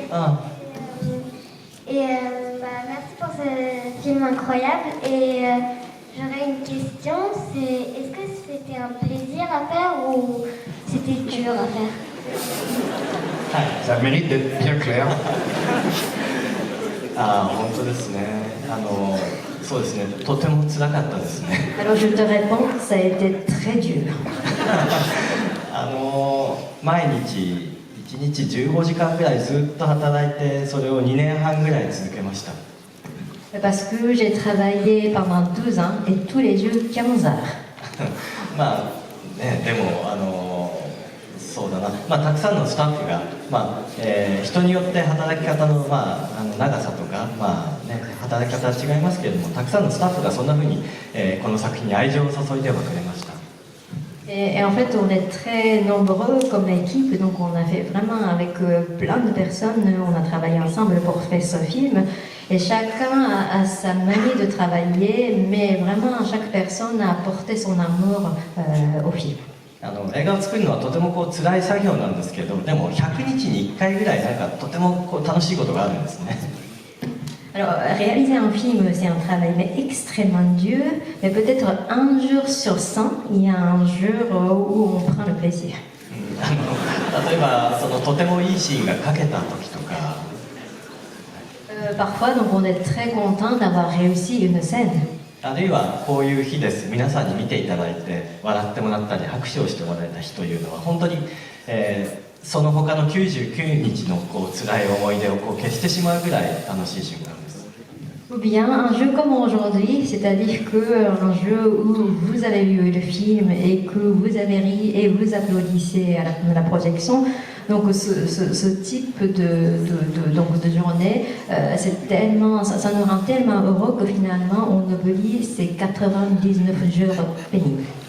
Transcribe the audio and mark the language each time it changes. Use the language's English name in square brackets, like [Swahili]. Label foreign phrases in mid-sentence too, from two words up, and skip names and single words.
[French] Merci pour ce film incroyable. Et j'aurais une question, c'est est-ce que c'était un plaisir à faire ou c'était dur à faire? Ça mérite d'être bien clair. [Japanese] 本当ですね。そうですね。とても辛かったですね。 [French] Alors je te réponds, ça a été très dur. [Japanese] 毎日1日15時間ぐらいずっと働いてそれを2年半ぐらい続けました。 [French] Parce que j'ai travaillé pendant 12 ans et tous les jours 15 heures. [Japanese] でもそうだな、たくさんのスタッフが、人によって働き方の、長さとか、働き方は違いますけれども、たくさんのスタッフがそんなふうに、この作品に愛情を注いではくれました。 [French] Et en fait, on est très nombreux comme équipe, donc on a fait vraiment avec plein de personnes, on a travaillé ensemble pour faire ce film. Et chacun a sa manière de travailler, mais vraiment chaque personne a apporté son amour au film. [Japanese] 映画を作るのはとても辛い作業なんですけど、でも100日に1回ぐらいなんかとても楽しいことがあるんですね。 [French] Alors, réaliser un film, c'est un travail mais extrêmement dur, mais peut-être un jour sur 100, il y a un jour où on prend le plaisir. [Japanese] 例えばとてもいいシーンが描けた時とか、 [French] Parfois, donc, on est très content d'avoir réussi une scène. [Japanese] あるいはこういう日です、皆さんに見ていただいて笑ってもらったり拍手をしてもらえた日というのは本当に、その他の99日の辛い思い出を消してしまうぐらい楽しい瞬間です。 [French] Ou bien un jeu comme aujourd'hui, c'est-à-dire qu'un jeu où vous avez vu le film et que vous avez ri et vous applaudissez à la projection. Donc ce type de journée, c'est tellement, ça nous rend tellement heureux que finalement on oublie ces 99 jours pénibles.